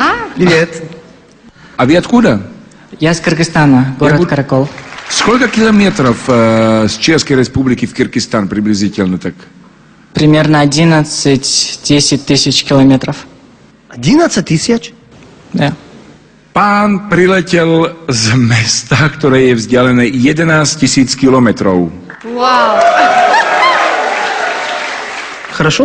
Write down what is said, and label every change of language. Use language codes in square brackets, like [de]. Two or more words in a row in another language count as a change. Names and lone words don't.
[ru] Привет. А вы откуда? Я из Кыргызстана, город Каракол. Сколько километров с Чешской Республики в Киргизстан приблизительно так? Примерно 11-10 тысяч километров. 11 тысяч? Да. [sk] Pán priletel z mesta, ktoré je vzdialené 11 000 kilometrov. [ru] Вау! Хорошо?